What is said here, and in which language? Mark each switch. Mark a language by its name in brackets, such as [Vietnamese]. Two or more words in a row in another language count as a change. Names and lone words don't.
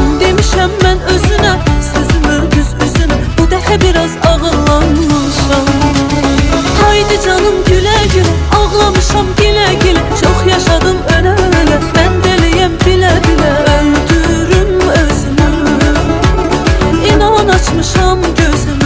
[Azerbaijani] Demişəm mən özünə, sözümü düz üzünə, bu dəfə biraz ağıllanmışam. [Turkish] Haydi canım güle güle, ağlamışam güle güle, çok yaşadım öyle öyle, ben deliyem bile bile. [Azerbaijani] Öldürürüm özümü, inan açmışam gözümü.